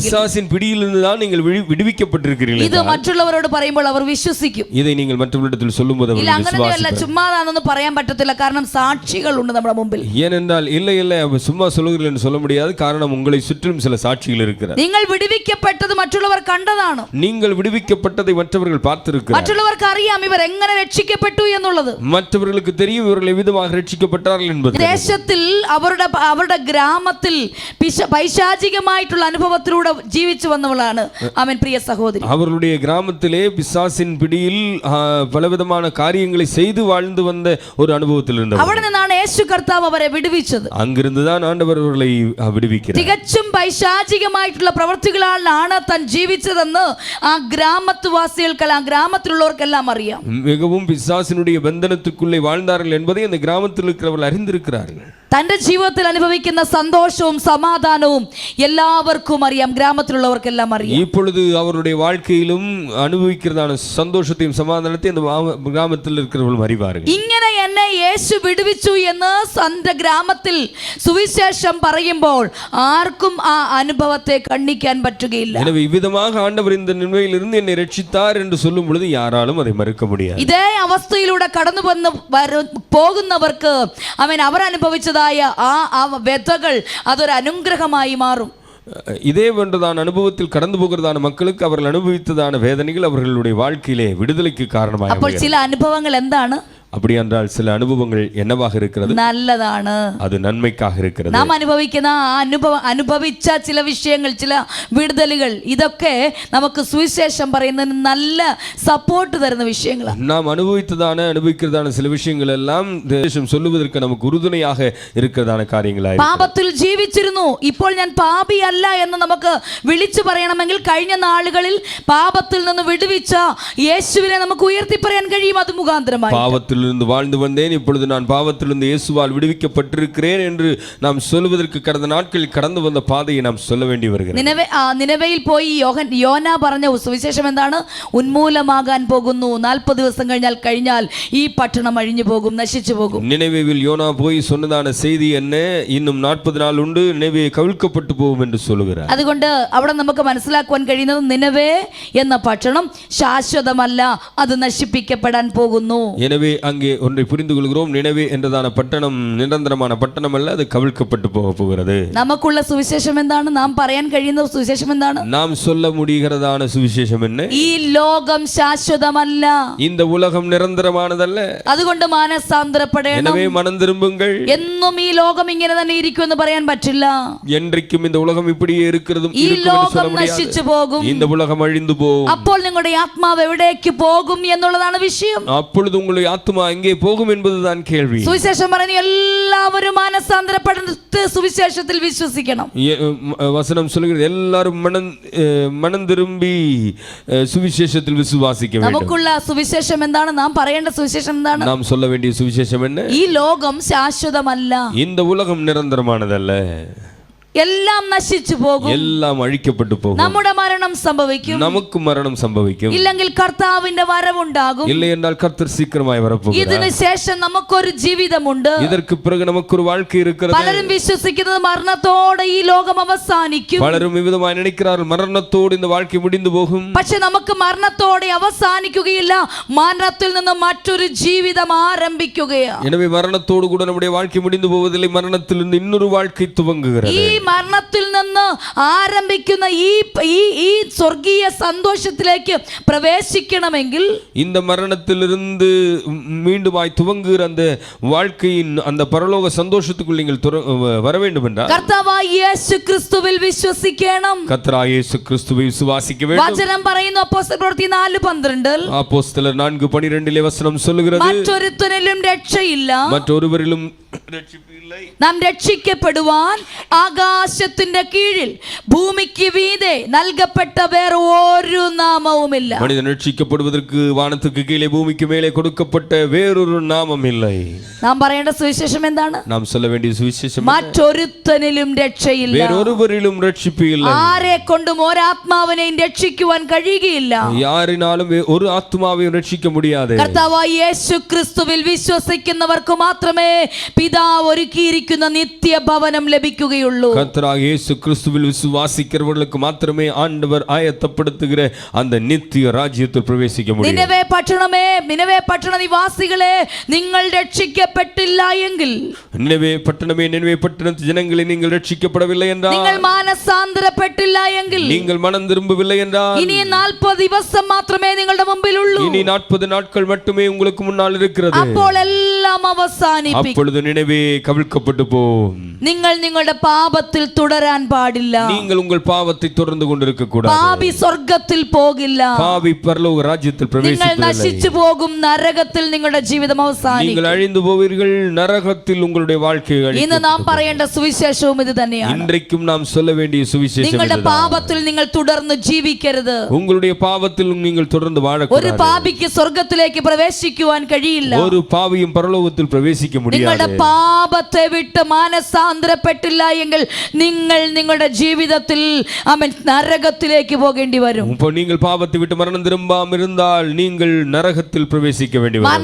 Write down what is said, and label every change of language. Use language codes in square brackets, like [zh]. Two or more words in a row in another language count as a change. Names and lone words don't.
[ta] பிசாசின் பிடியிலிருந்து தான் நீங்கள் விடுவிக்கப்பட்டிருக்கிறீர்கள். [ml] ഇത് മറ്റുള്ളവരോട് പറയുമ്പോൾ അവർ വിശ്വസിക്കും. [ta] இதை நீங்கள் மற்றவர்களிடத்தில் சொல்லும்போது [ml] ഇല്ല, അങ്ങനെയല്ല, ചുമ്മാതാണെന്ന് പറയാൻ പറ്റത്തില്ല. കാരണം സാക്ഷികളുണ്ട് നമ്മുടെ മുമ്പിൽ. [ta] ஏனென்றால் இல்லை சும்மா சொல்லுகிறேன் என்று சொல்ல முடியாது. காரணம், உங்களை சுற்றிலும் சில சாட்சிகள் இருக்கிறார். [ml] നിങ്ങൾ വിടുവിക്കപ്പെട്ടത് മറ്റുള്ളവർ കണ്ടതാണ്. [ta] நீங்கள் விடுவிக்கப்பட்டதை மற்றவர்கள் பார்த்திருக்கிறார். [ml] മറ്റുള്ളവർക്ക് അറിയാം ഇവർ എങ്ങനെ രക്ഷിക്കപ്പെട്ടു എന്നുള്ളത്. [ta] மற்றவர்களுக்கு தெரியும் இவர்கள் எவ்விதமாக രക്ഷിക്കപ്പെട്ടാர்கள் என்பது. [ml] ദേശത്തിൽ അവരുടെ ഗ്രാമത്തിൽ പൈശാചികമായിട്ടുള്ള അനുഭവത്തിലൂടെ ജീവിച്ചു വന്നവളാണ് അവൻ പ്രിയ സഹോദരി. [ta] அவர்களுடைய கிராமத்திலே பிசாசின் பிடியில் பலவிதமான காரியங்களை செய்து வாழ்ந்து வந்த ஒரு அனுபவத்தில் இருந்தவர். [ml] അവിടെ നിന്നാണ് യേശു കർത്താവ് അവരെ വിടുവിച്ചത്. [ta] அங்கிருந்துதான் ஆண்டவர் அவர்களை விடுவிக்கிறார். [ml] തികച്ചും പൈശാചികമായിട്ടുള്ള പ്രവൃത്തികളാണ് താൻ ജീവിച്ചതെന്ന് ആ ഗ്രാമത്തിലുള്ളവർക്കെല്ലാം അറിയാം. [ta] மிகவும் பிசாசினுடைய பந்தனத்துக்குள்ளே வாழ்ந்தார்கள் என்பதை அந்த கிராமத்தில் இருக்கிறவர்கள் அறிந்திருக்கிறார்கள். [ml] തന്റെ ജീവിതത്തിൽ അനുഭവിക്കുന്ന സന്തോഷവും സമാധാനവും എല്ലാവർക്കും അറിയാം, ഗ്രാമത്തിലുള്ളവർക്കെല്ലാം അറിയാം. [ta] இப்பொழுது அவருடைய வாழ்க்கையிலும் அனுபவிக்கிறதான சந்தோஷத்தையும் சமாதானத்தையும் அந்த கிராமத்தில் இருக்கிறவர்கள் அறிவார்கள். [ml] ഇങ്ങനെ എന്നെ യേശു വിടുവിച്ചു എന്ന് തന്റെ ഗ്രാമത്തിൽ സുവിശേഷം പറയുമ്പോൾ ആർക്കും ആ അനുഭവത്തെ കണ്ണിക്കാൻ പറ്റുകയില്ല. [ta] எனவே இவ்விதமாக ஆண்டவர் இந்த நிலையிலிருந்து என்னை ரட்சித்தார் என்று சொல்லும் பொழுது யாராலும் அதை மறுக்க முடியாது. [ml] ഇതേ അവസ്ഥയിലൂടെ കടന്നു പോകുന്നവർക്ക് അവർ അനുഭവിച്ചതായ ആ വ്യഥകൾ അതൊരു അനുഗ്രഹമായി മാറും. [ta] இதே போன்றதான அனுபவத்தில் கடந்து போகிறதான மக்களுக்கு அவர்கள் அனுபவித்ததான வேதனைகள் அவர்களுடைய வாழ்க்கையிலே விடுதலைக்கு காரணமாக. [ml] അപ്പോൾ ചില അനുഭവങ്ങൾ എന്താണ്? [ta] அப்படி என்றால் சில அனுபவங்கள் என்னவாக இருக்கிறது? [ml] നല്ലതാണ്, [ta] அது നന്മയ്ക്കാக இருக்கிறது. [ml] നാം അനുഭവിക്കുന്ന അനുഭവിച്ച ചില വിഷയങ്ങൾ, ചില വിടുതലുകൾ, ഇതൊക്കെ നമുക്ക് സുവിശേഷം പറയുന്നതിന് നല്ല സപ്പോർട്ട് തരുന്ന വിഷയങ്ങളാണ്. [ta] நாம் அனுபவிக்கிறதான சில விஷயங்கள் எல்லாம் தேசம் சொல்லுவதற்கு நமக்கு உறுதுணையாக இருக்கிறதான காரியங்களாய். [ml] പാപത്തിൽ ജീവിച്ചിരുന്നു, ഇപ്പോൾ ഞാൻ പാപിയല്ല എന്ന് നമുക്ക് വിളിച്ചു പറയണമെങ്കിൽ കഴിഞ്ഞ നാളുകളിൽ പാപത്തിൽ നിന്ന് വിടുവിച്ച യേശുവിനെ നമുക്ക് ഉയർത്തി പറയാൻ കഴിയും. അത് മുഖാന്തരമായി [ta] பாவத்திலிருந்து வாழ்ந்து வந்தேன், இப்பொழுது நான் பாவத்திலிருந்து இயேசுவால் விடுவிக்கப்பட்டிருக்கிறேன் என்று நாம் சொல்வதற்கு கடந்த நாட்களில் கடந்து வந்த பாதையை நாம் சொல்ல வேண்டி வருகிறது. [ml] നിനവയിൽ പോയി യോന പറഞ്ഞ സുവിശേഷം എന്താണ്? ഉന്മൂലമാകാൻ പോകുന്നു, 40 ദിവസം കഴിഞ്ഞാൽ ഈ പട്ടണം അഴിഞ്ഞു പോകും, നശിച്ചു പോകും. [ta] நினைவேவில் யோனா போய் சொன்னதான செய்தி என்ன? இன்னும் 40 நாள் உண்டு, நினைவே கவிழ்க்கப்பட்டு போகும் என்று சொல்லுகிறார். [ml] അതുകൊണ്ട് അവിടെ നമുക്ക് മനസ്സിലാക്കുവാൻ കഴിയുന്നത് നിനവേ എന്ന പട്ടണം ശാശ്വതമല്ല, അത് നശിപ്പിക്കപ്പെടാൻ പോകുന്നു. [ta] எனவே அங்கே ஒன்றை புரிந்து கொள்கிறோம். நினைவே என்றதான பட்டணம் நிரந்தரமான பட்டணம் அல்ல, அது கவிழ்க்கப்பட்டு போக போகிறது. [ml] നമുക്കുള്ള സുവിശേഷം എന്താണ്? നാം പറയാൻ കഴിയുന്ന സുവിശേഷം എന്താണ്? [ta] நாம் சொல்ல முடிகிறதான சுவிசேஷம் என்ன? [ml] ഈ ലോകം ശാശ്വതമല്ല, [ta] இந்த உலகம் நிரந்தரமானதல்ல. [ml] അതുകൊണ്ട് മാനസാന്തരപ്പെടണം. [ta] எனவே மனம் திரும்புங்கள். [ml] എന്നും ഈ ലോകം ഇങ്ങനെ തന്നെ ഇരിക്കുമെന്ന് പറയാൻ പറ്റില്ല. [ta] என்றைக்கும் இந்த உலகம் இப்படியே இருக்கிறதும் [ml] ഈ [ta] இருக்கும் என்று சொல்ல [ml] ലോകം [ta] முடியாது. [ml] നശിച്ചു പോകും. [ta] இந்த உலகம் அழிந்து போகும். [ml] അപ്പോൾ നിങ്ങളുടെ ആത്മാവ് എവിടേക്ക് പോകും എന്നുള്ളതാണ് വിഷയം. [ta] அப்பொழுது உங்களுடைய ஆத்துமா எங்கே போகும் என்பதுதான் கேள்வி. [ml] സുവിശേഷം പറയുന്ന എല്ലാവരും മാനസാന്തരപ്പെട്ട് സുവിശേഷത്തിൽ വിശ്വസിക്കണം. [ta] வசனம் சொல்கிறது எல்லாரும் மனம் திரும்பி சுவிசேஷத்தில் விசுவாசிக்க வேண்டும். [ml] നമുക്കുള്ള സുവിശേഷം എന്താണ്? നാം പറയേണ്ട സുവിശേഷം എന്താണ്? [ta] நாம் சொல்ல வேண்டிய சுவிசேஷம் என்ன? [ml] ഈ ലോകം ശാശ്വതമല്ല, [ta] இந்த உலகம் நிரந்தரமானதல்ல, [ml] എല്ലാം നശിച്ചു പോകും, [ta] எல்லாம் அழிக்கப்பட்டு போகும். [ml] നമ്മുടെ മരണം സംഭവിക്കും, [ta] நமக்கு மரணம் சம்பவிக்கும். [ml] ഇല്ലെങ്കിൽ കർത്താവിന്റെ വരവുണ്ടാകും. [ta] இல்லை என்றால் கர்த்தர் சீக்கிரமாய் வரப்போகிறார். [ml] ഇതിനു ശേഷം നമുക്കൊരു ജീവിതമുണ്ട്. [ta] இதற்கு பிறகு நமக்கு ஒரு வாழ்க்கை இருக்கிறது. [ml] പലരും വിശ്വസിക്കുന്നത് മരണത്തോടെ ഈ ലോകം അവസാനിക്കും. [ta] பலரும் விதமாய் நினைக்கிறார்கள் மரணத்தோடு இந்த வாழ்க்கை முடிந்து போகும். [ml] പക്ഷെ നമുക്ക് മരണത്തോടെ അവസാനിക്കുകയില്ല, മരണത്തിൽ നിന്ന് മറ്റൊരു ജീവിതം ആരംഭിക്കുകയാണ്. [ta] எனவே மரணத்தோடு கூட நம்முடைய வாழ்க்கை முடிந்து போவதில்லை, மரணத்திலிருந்து இன்னொரு வாழ்க்கை துவங்குகிறது. [ml] ഈ മരണത്തിൽ നിന്ന് ആരംഭിക്കുന്ന ഈ സ്വർഗീയ സന്തോഷത്തിലേക്ക് പ്രവേശിക്കണമെങ്കിൽ [ta] இந்த மரணத்திலிருந்து மீண்டுமாய் துவங்குகிற அந்த வாழ்க்கையின் அந்த பரலோக சந்தோஷத்துக்குள் நீங்கள் வர வேண்டும் என்றால் [ml] കർത്താവായ യേശു ക്രിസ്തുവിൽ വിശ്വസിക്കണം. [ta] கர்த்தராகிய இயேசு கிறிஸ்துவை விசுவாசிக்க வேண்டும். [ml] വചനം പറയുന്നു അപ്പോസ്തലപ്രവൃത്തി 4:12 [ta] அப்போஸ்தலர் 4:12 வசனம் சொல்லுகிறது, [ml] മറ്റൊരുത്തനിലും രക്ഷയില്ല, [ta] மற்றொருவரிலும் രക്ഷിപ്പില്ല, [ml] നാം രക്ഷിക്കപ്പെടുവാൻ ആകാശത്തിന്റെ കീഴിൽ ഭൂമിക്ക് വീതെ നൽകപ്പെട്ട വേറെ ഒരു നാമവുമില്ല. [ta] மனிதன் രക്ഷിക്കപ്പെടുவதற்கு வானத்துக்கு கீழே பூமிக்கு மேலே கொடுக்கப்பட்ட வேறொரு நாமம் இல்லை. [ml] നാം പറയേണ്ട സുവിശേഷം എന്താണ്? [ta] நாம் சொல்ல வேண்டிய சுவிசேஷம் [ml] മറ്റൊരുത്തനിലും രക്ഷയില്ല, [ta] வேறொருவரிலும் ரட்சிப்பு இல்லை. [ml] ആരെ കൊണ്ടും ഒരാത്മാവിനെയും രക്ഷിക്കുവാൻ കഴിയുകയില്ല. [ta] யாரினாலும் ஒரு ஆத்மாவையும் ரட்சிக்க முடியாது. [ml] കർത്താവായ യേശു ക്രിസ്തുവിൽ വിശ്വസിക്കുന്നവർക്ക് മാത്രമേ പിതാവ് ഒരുക്കിയിരിക്കുന്ന നിത്യഭവനം ലഭിക്കുകയുള്ളൂ. [ta] கர்த்தராகிய இயேசு கிறிஸ்துவில் விசுவாசிக்கிறவர்களுக்கு மாத்திரமே ஆண்டவர் ஆயத்தப்படுத்துகிற அந்த நித்திய ராஜ்யத்தில் பிரவேசிக்க முடியும். [ml] നിനവേ പട്ടണമേ, നിനവേ പട്ടണ നിവാസികളെ, നിങ്ങൾ രക്ഷിക്കപ്പെട്ടില്ല എങ്കിൽ, [ta] நினைவே பட்டணமே, நினைவே பட்டணத்து ஜனங்களே, நீங்கள் ரட்சிக்கப்படவில்லை என்றால், [ml] നിങ്ങൾ മാനസാന്തരപ്പെട്ടില്ല എങ്കിൽ, [ta] நீங்கள் மனம் திரும்பவில்லை என்றால், [ml] ഇനി 40 ദിവസം മാത്രമേ നിങ്ങളുടെ മുമ്പിലുള്ളൂ. [ta] இனி 40 நாட்கள் மட்டுமே உங்களுக்கு முன்னால் இருக்கிறது. [ml] അപ്പോൾ എല്ലാം അവസാനിപ്പിക്കും. [ta] அப்பொழுது நினைவே கவிழ்க்கப்பட்டு போகும். [ml] നിങ്ങൾ നിങ്ങളുടെ പാപത്തിൽ തുടരാൻ പാടില്ല. [ta] நீங்கள் உங்கள் பாவத்தை தொடர்ந்து கொண்டிருக்க கூடாது. [ml] പാപി സ്വർഗ്ഗത്തിൽ പോകില്ല. [ta] பாவி பரலோக ராஜ்யத்தில் [ml] നിങ്ങൾ [ta] பிரவேசிப்பதில்லை. [ml] നശിച്ചു പോകും, നരകത്തിൽ നിങ്ങളുടെ ജീവിതം അവസാനിക്കും. [ta] நீங்கள் அழிந்து போவீர்கள், நரகத்தில் உங்களுடைய வாழ்க்கை அழிக்கும். [ml] ഇന്ന് നാം പറയേണ്ട സുവിശേഷവും ഇത് തന്നെയാണ്. [ta] இன்றைக்கும் நாம் சொல்ல வேண்டிய சுவிசேஷம் [ml] നിങ്ങളുടെ [ta] இதுதான். [ml] പാപത്തിൽ നിങ്ങൾ തുടർന്ന് ജീവിക്കരുത്. [ta] உங்களுடைய பாவத்தில் நீங்கள் தொடர்ந்து [ml] ഒരു [ta] வாழக்கூடாது. [ml] പാപിക്ക് സ്വർഗ്ഗത്തിലേക്ക് പ്രവേശിക്കുവാൻ കഴിയില്ല. [ta] ஒரு பாவியும் பரலோகத்தில் பிரவேசிக்க [ml] നിങ്ങളുടെ [ta] முடியாது. [ml] പാപത്തെ വിട്ട് മാനസാന്തരപ്പെട്ടില്ല എങ്കിൽ നിങ്ങൾ നിങ്ങളുടെ ജീവിതത്തിൽ നരകത്തിലേക്ക് പോകേണ്ടി വരും. [ta] இப்போ நீங்கள் பாவத்தை விட்டு மரணம் திரும்பாமல் இருந்தால் நீங்கள் நரகத்தில் பிரவேசிக்க வேண்டி வரும்.